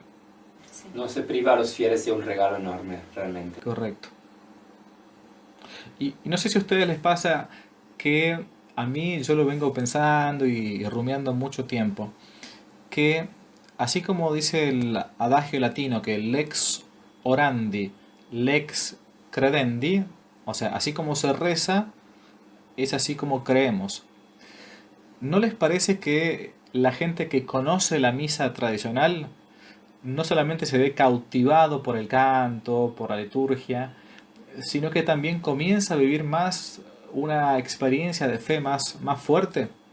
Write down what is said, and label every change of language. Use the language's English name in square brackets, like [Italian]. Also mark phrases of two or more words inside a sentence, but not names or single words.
[Spanish] No se priva a los fieles de un regalo enorme, realmente. Correcto. Y no sé si a ustedes les pasa que a mí, yo lo vengo pensando y rumiando mucho tiempo, que así como dice el adagio latino que [Latin] lex orandi, lex credendi, [Spanish] o sea, así como se reza, es así como creemos. ¿No les parece que la gente que conoce la misa tradicional no solamente se ve cautivado por el canto, por la liturgia, sino que también comienza a vivir más una experiencia de fe más fuerte?